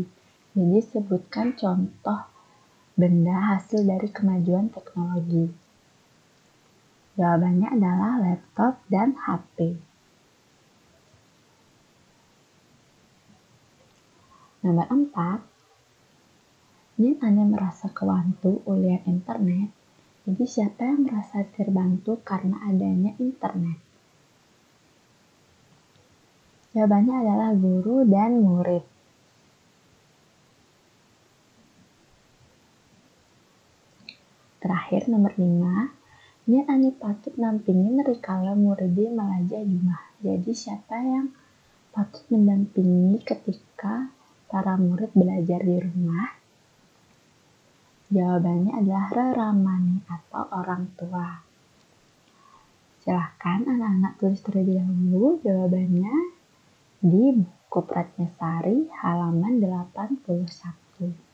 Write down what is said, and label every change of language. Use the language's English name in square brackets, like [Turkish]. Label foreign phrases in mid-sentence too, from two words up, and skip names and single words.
[Indonesian] Jadi sebutkan contoh benda hasil dari kemajuan teknologi. Jawabannya adalah laptop dan HP. Nomor 4, [Balinese] yen ane merasa kewantu ulian internet, [Indonesian] jadi siapa yang merasa terbantu karena adanya internet? Jawabannya adalah guru dan murid. Terakhir nomor 5, [Balinese] yen ane patut nampingin rikala muridé melajah di rumah. [Indonesian] Jadi siapa yang patut mendampingi ketika para murid belajar di rumah? Jawabannya adalah reramani atau orang tua. Silahkan anak-anak tulis terlebih dahulu jawabannya di buku Pratnyasari halaman 81.